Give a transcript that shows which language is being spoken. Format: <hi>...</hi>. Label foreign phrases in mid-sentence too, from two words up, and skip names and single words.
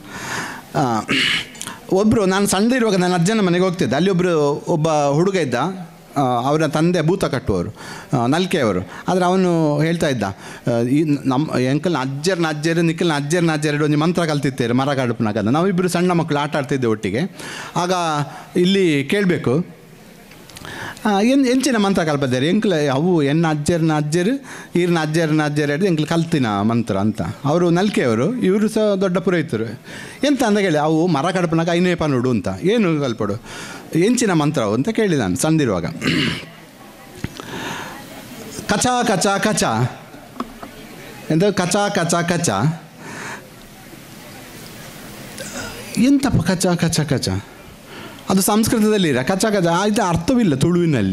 <kn>ಒಬ್ಬರು ನಾನು ಸಣ್ಣದಿರುವಾಗ ನನ್ನ ಅಜ್ಜನ ಮನೆಗೆ ಹೋಗ್ತಿದ್ದೆ, ಅಲ್ಲಿ ಒಬ್ಬ ಹುಡುಗ ಇದ್ದ, ಅವರ ತಂದೆ ಭೂತ ಕಟ್ಟುವವರು, ನಲ್ಕೆಯವರು. ಆದರೆ ಅವನು ಹೇಳ್ತಾ ಇದ್ದ, ಈ ನಮ್ಮ</kn> <tcy>ಎಂಕಲ್ನ ಅಜ್ಜರು ನಿಕ್ಕಲ್ನ ಅಜ್ಜರು</tcy> <kn>ಒಂದು ಮಂತ್ರ ಕಲ್ತಿರ್ತೇವೆ</kn> <tcy>ಮರ ಕಡುಪನಾಗ.</tcy> <kn>ನಾವಿಬ್ಬರು ಸಣ್ಣ ಮಕ್ಕಳು ಆಟ ಆಡ್ತಿದ್ದೆ ಒಟ್ಟಿಗೆ. ಆಗ ಇಲ್ಲಿ ಕೇಳಬೇಕು,</kn> <tcy>ಎಂಚಿನ ಮಂತ್ರ ಕಲ್ಪದ್ದಾರೆ ಎಂಕ್ಲ ಅವು ಎನ್ನ ಅಜ್ಜರು ಈರಿನ ಅಜ್ಜರು ಹಿಡಿದು ಎಂಕ್ಲು ಕಲ್ತಿನ ಮಂತ್ರ ಅಂತ.</tcy> <kn>ಅವರು ನಲ್ಕೆಯವರು, ಇವರು ಸಹ ದೊಡ್ಡ ಪುರೋಹಿತರು. ಎಂತ ಅಂತ ಕೇಳಿ,</kn> <tcy>ಅವು ಮರ ಕಡಪನಾಗ</tcy> <kn>5 ನೋಡು ಅಂತ.</kn> <tcy>ಏನು ಕಲ್ಪಡು ಎಂಚಿನ ಮಂತ್ರ</tcy> <kn>ಅಂತ ಕೇಳಿ ನಾನು ಸಣ್ಣದಿರುವಾಗ. ಕಚ ಕಚ ಕಚ ಎಂತ ಕಚ ಕಚ ಕಚ ಎಂತಪ್ಪ ಕಚ ಕಚ ಕಚ, ಅದು ಸಂಸ್ಕೃತದಲ್ಲಿರ ಕಚ ಕಚ, ಇದು ಅರ್ಥವಿಲ್ಲ ತುಳುವಿನಲ್ಲಿ.</kn>